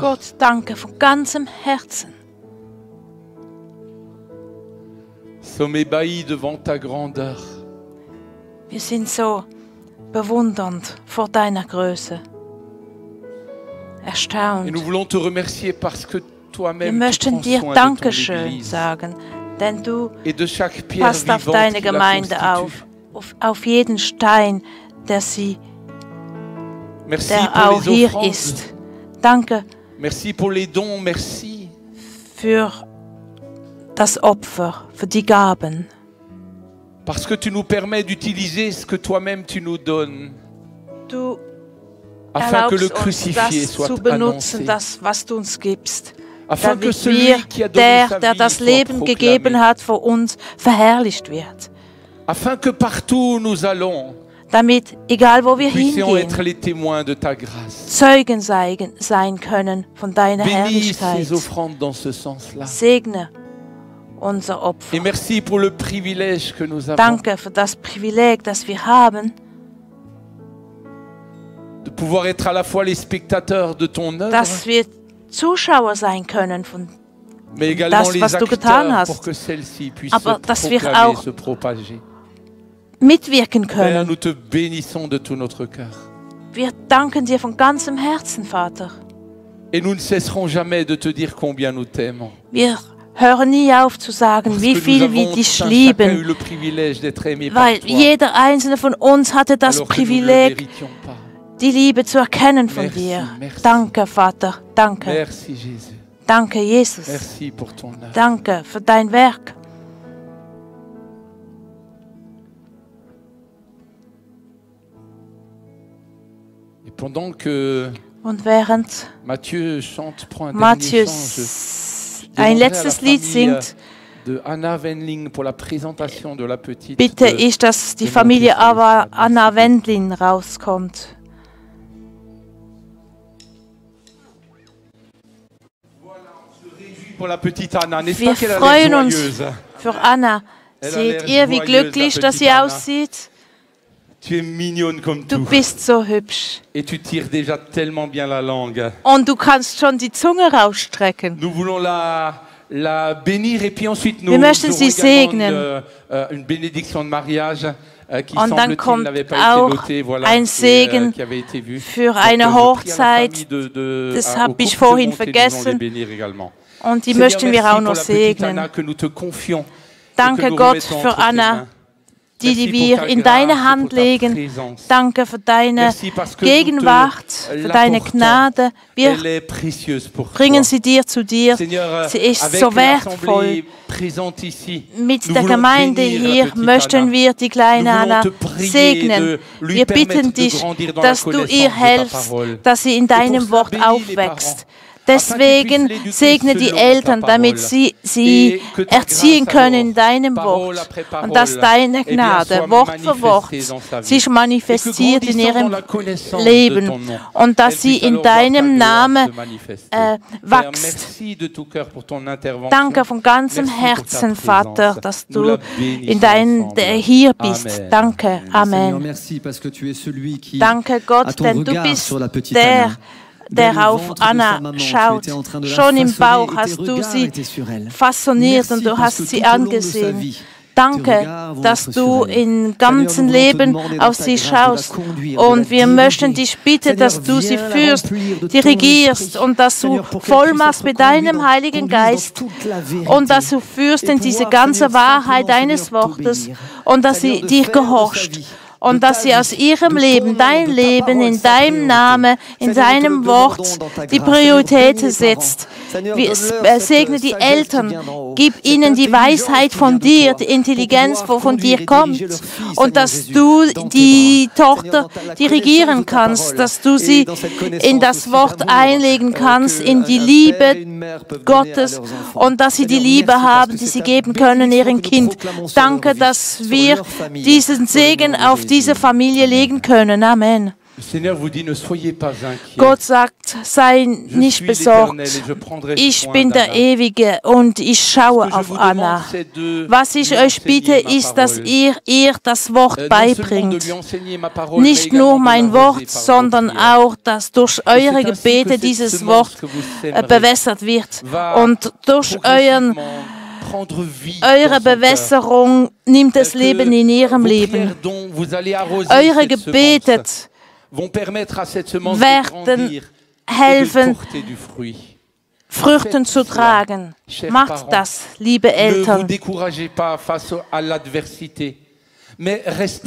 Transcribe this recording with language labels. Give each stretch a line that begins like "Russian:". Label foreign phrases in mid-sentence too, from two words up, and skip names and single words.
German: Gott, danke von ganzem Herzen.
French: Sommes ébahis devant ta grandeur.
German: Wir sind so bewundernd vor deiner Größe. Erstaunt.
French: Et nous voulons te remercier parce que toi-même
German: Wir möchten dir Dankeschön sagen, denn du passt auf deine Gemeinde auf jeden Stein, der auch hier ist. Danke
French: merci pour les dons, merci
German: für das Opfer, für die Gaben.
French: Parce que tu nous permets d'utiliser ce que toi-même tu nous donnes.
German: Du
French: afin que le
German: erlaubst uns,
French: crucifié
German: das
French: soit
German: zu benutzen,
French: annoncé.
German: das, was du uns gibst.
French: Afin que
German: Damit
French: celui qui a donné sa
German: der
French: vie
German: das
French: soit
German: Leben gegeben
French: proclamé.
German: hat, für uns verherrlicht wird.
French: Afin que partout où nous allons,
German: damit, egal wo wir
French: puissions
German: hingehen,
French: être les témoins de ta grâce.
German: Zeugen sein können von deiner
French: Bénis
German: Herrlichkeit.
French: ces offrandes dans ce sens-là.
German: Segne unser Opfer.
French: Et merci pour le privilège que nous avons
German: Danke für das Privileg, das wir haben,
French: de pouvoir être à la fois les spectateurs de ton œuvre,
German: dass wir Zuschauer sein können von
French: mais également
German: das,
French: les
German: was du getan
French: acteurs
German: hast.
French: pour que celle-ci puisse
German: Aber
French: se
German: dass wir
French: proclamer,
German: auch
French: se propager.
German: mitwirken
French: Père,
German: können.
French: nous te bénissons de tout notre cœur.
German: Wir danken dir von ganzem Herzen, Vater.
French: Et nous ne cesserons jamais de te dire combien nous t'aimons.
German: Wir hören nie auf zu sagen,
French: Parce
German: wie
French: que
German: viel
French: nous
German: wir
French: avons
German: dich
French: chacun eu
German: lieben,
French: le privilège d'être aimé par
German: weil
French: toi,
German: jeder einzelne von uns hatte das
French: alors que nous ne le
German: Privileg,
French: méritions pas.
German: die Liebe zu erkennen von
French: Merci,
German: dir.
French: merci.
German: Danke, Vater. Danke.
French: Merci Jésus.
German: Danke, Jesus.
French: Merci pour ton œuvre.
German: Danke für dein Werk.
French: Et pendant que
German: Und während
French: Matthieu chante, prend un dernier
German: Matthäus
French: chant, je
German: ein
French: demanderai à la
German: letztes Lied
French: famille,
German: singt,
French: de Anna Wendling pour la présentation de la petite.
German: bitte
French: de-
German: ich, dass die
French: de
German: Familie
French: mon fils.
German: Anna Wendlin rauskommt.
French: Pour la petite Anna, n'est-ce
German: Wir
French: pas qu'elle a
German: freuen
French: l'air
German: uns
French: joyeuse?
German: für Anna.
French: Elle a
German: Seht
French: l'air
German: ihr, wie
French: joyeuse,
German: glücklich,
French: la
German: dass
French: petite
German: sie
French: Anna.
German: aussieht?
French: Tu es mignonne comme
German: Du
French: tout.
German: bist so hübsch.
French: Et tu tires déjà tellement bien la langue.
German: Und du kannst schon die Zunge rausstrecken.
French: Nous voulons la bénir et puis ensuite nous
German: Wir möchten
French: aurons
German: sie
French: également
German: segnen.
French: une bénédiction de mariage qui
German: Und dann
French: semble-t-il
German: kommt
French: n'avait pas été
German: auch
French: notée, voilà,
German: ein Segen
French: qui avait été vu.
German: für
French: Donc,
German: eine
French: je prie à la
German: Hochzeit.
French: famille
German: Das
French: au
German: habe
French: couple
German: ich
French: de
German: vorhin
French: monter, nous allons les
German: vergessen.
French: bénir également.
German: Und die
French: Seigneur,
German: möchten wir
French: merci
German: auch noch
French: pour la petite
German: segnen.
French: Anna que nous te confions et que
German: Danke
French: nous
German: Gott
French: remettons
German: für
French: entre tes
German: Anna,
French: mains.
German: die
French: Merci
German: wir
French: pour ta
German: in
French: grâce
German: deine
French: et pour
German: Hand
French: ta
German: legen.
French: présence.
German: Danke für deine
French: Merci parce que nous
German: Gegenwart,
French: te
German: für deine
French: l'apportons.
German: Gnade. Wir
French: Elle est précieuse pour
German: bringen
French: toi.
German: sie dir zu dir.
French: Seigneur,
German: Sie ist
French: avec
German: so wertvoll.
French: l'assemblée présente ici,
German: Mit
French: nous
German: der
French: voulons
German: Gemeinde
French: bénir la
German: hier
French: petite
German: möchten
French: Anna.
German: wir die kleine
French: Nous voulons
German: Anna
French: te prier
German: segnen.
French: de lui
German: Wir
French: permettre
German: bitten
French: de
German: dich,
French: grandir dans la
German: dass du
French: connaissance
German: ihr
French: de ta
German: helfst,
French: parole.
German: dass sie in
French: Et pour
German: deinem
French: cela,
German: Wort
French: bénis les
German: aufwächst.
French: parents,
German: Deswegen
French: afin qu'ils puissent
German: segne
French: l'éduquer
German: die
French: selon ta
German: Eltern, damit
French: parole.
German: sie
French: Et que ta
German: erziehen
French: grâce
German: können
French: alors,
German: in deinem
French: parole
German: Wort.
French: après parole,
German: Und dass deine
French: eh bien,
German: Gnade,
French: soit
German: Wort für Wort,
French: manifestée dans sa vie.
German: sich manifestiert in
French: Et que grandissant
German: ihrem
French: dans la connaissance
German: Leben.
French: de ton nom,
German: Und dass
French: elle
German: sie
French: puisse
German: in
French: alors voir ta
German: deinem
French: gloire
German: Namen
French: se manifester. äh, Père,
German: wächst.
French: merci de tout cœur pour ton intervention.
German: Danke von ganzem
French: Merci pour ta
German: Herzen,
French: présence.
German: Vater, dass
French: Nous
German: du
French: la bénissons
German: in dein,
French: ensemble.
German: hier bist.
French: Amen.
German: Danke.
French: Seigneur,
German: Amen.
French: merci parce que tu es celui qui
German: Danke
French: a
German: Gott,
French: ton
German: denn du
French: regard
German: bist
French: sur la petite
German: der,
French: Anna. Dès le
German: der auf
French: ventre de sa
German: Anna
French: maman,
German: schaut.
French: tu étais en train de la
German: Schon im
French: façonner
German: Bauch
French: et
German: hast
French: tes
German: du
French: regards
German: sie
French: étaient sur elle.
German: faszoniert und
French: Merci
German: du
French: parce
German: hast
French: que
German: sie
French: tout au long de sa
German: angesehen.
French: vie,
German: Danke,
French: tes regards vont
German: dass
French: être
German: du
French: sur elle.
German: im ganzen
French: Seigneur, nous voulons te
German: Leben
French: demander
German: auf
French: dans ta
German: sie
French: grâce de la
German: schaust.
French: conduire, de
German: Und
French: la
German: wir möchten
French: diriger.
German: dich bitten,
French: Seigneur,
German: dass du sie
French: viens la
German: führst,
French: remplir de
German: die
French: ton
German: regierst
French: esprit.
German: und dass du
French: Seigneur, pour qu'elle
German: voll
French: puisse
German: machst
French: être
German: mit deinem
French: conduite
German: Heiligen
French: dans
German: Geist
French: toute la vérité.
German: und dass du führst in
French: Et
German: diese
French: pouvoir,
German: ganze
French: Seigneur,
German: Wahrheit
French: simplement,
German: deines
French: Seigneur,
German: Wortes
French: t'obéir.
German: und dass
French: Seigneur,
German: sie
French: de
German: dir
French: faire de sa
German: gehorcht.
French: vie,
German: Und
French: de
German: dass
French: ta
German: sie aus
French: vie,
German: ihrem
French: de
German: Leben,
French: ton
German: dein
French: nom, de ta
German: Leben,
French: parole,
German: in
French: sa
German: deinem
French: priorité.
German: Namen, in
French: Seigneur, nous te le
German: deinem
French: demandons
German: Wort
French: dans ta
German: die
French: grâce.
German: Prioritäten
French: Seigneur, bénis les
German: setzt.
French: parents. Seigneur,
German: Wir,
French: donne-leur cette
German: segne die
French: sagesse qui
German: Eltern,
French: vient d'en haut.
German: gib
French: Cette
German: ihnen die
French: intelligence
German: Weisheit
French: qui
German: von
French: vient de
German: dir,
French: toi,
German: die
French: pour
German: Intelligenz,
French: pouvoir
German: wovon dir
French: conduire et
German: kommt.
French: diriger leur fils,
German: Und
French: Seigneur
German: dass
French: Jésus,
German: du
French: dans tes
German: die
French: bras.
German: Tochter
French: Seigneur, dans la
German: dirigieren
French: connaissance de ta
German: kannst,
French: parole.
German: dass du
French: Et
German: sie
French: dans cette
German: in
French: connaissance
German: das
French: aussi
German: Wort
French: d'amour,
German: einlegen kannst,
French: que
German: in die
French: un
German: Liebe
French: père et une mère peuvent donner à
German: Gottes
French: leurs enfants.
German: und dass sie die
French: Seigneur,
German: Liebe
French: merci parce
German: haben,
French: que
German: die
French: c'est
German: sie
French: ta
German: geben können
French: bénédiction
German: ihren
French: que nous
German: Kind.
French: proclamons sur
German: Danke,
French: leur vie,
German: dass
French: sur
German: wir
French: leur famille,
German: diesen
French: dans le
German: Segen
French: nom de
German: auf diese
French: Jésus.
German: Familie
French: Amen.
German: legen können. Amen.
French: Le Seigneur vous dit, ne soyez pas inquiets.
German: Gott sagt, sei
French: Je
German: nicht
French: suis
German: besorgt.
French: l'Éternel et je prendrai
German: Ich
French: soin
German: bin der
French: d'Anna.
German: Ewige und ich schaue
French: Ce que je
German: auf
French: vous
German: Anna.
French: demande, c'est de
German: Was ich
French: lui
German: euch bitte,
French: enseigner ma
German: ist, dass
French: parole.
German: ihr das Wort
French: Non seulement de
German: beibringt.
French: lui enseigner ma parole,
German: Nicht
French: mais
German: nur
French: également de
German: mein
French: l'arroser
German: Wort,
French: par vos
German: sondern
French: prières.
German: auch, dass durch
French: Et
German: eure
French: c'est ainsi que
German: Gebete
French: cette
German: dieses
French: semence
German: Wort
French: que vous sèmerez
German: bewässert wird.
French: va
German: Und durch
French: progressivement prendre vie dans
German: eure
French: son cœur.
German: Bewässerung nimmt das
French: Que
German: Leben in ihrem
French: vos
German: Leben.
French: prières dont vous allez arroser
German: Eure
French: cette
German: Gebete
French: semence vont permettre à cette semence de
German: werden
French: grandir et de
German: helfen,
French: porter du fruit.
German: Früchten zu tragen. Macht das, liebe
French: Ne vous
German: Eltern.
French: découragez pas face à l'adversité, mais restez